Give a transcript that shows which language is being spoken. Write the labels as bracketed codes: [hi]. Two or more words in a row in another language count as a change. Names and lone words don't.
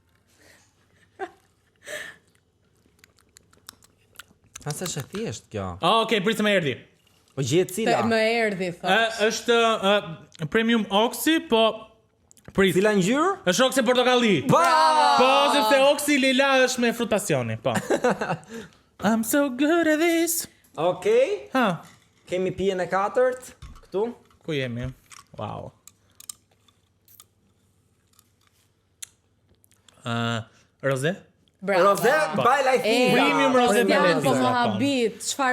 [sq] Asa është e thjesht kjo. Okej, pritë më erdhi. Po gjetë cila? Më erdhi, thot. Është Premium Oxy, po prit. Cila ngjyrë? Është Oxy portokalli. Po, sepse Oxy lila është me frut pasioni, po. [en] I'm so good at this. [sq] Okej. Ha, Kemi pijen e 4 këtu. ku jemi? Wow. Roze? Bravo. Rose, baj lajthiza. Premium Rose Kostian, Balejthiza, po më po. habit. Çfarë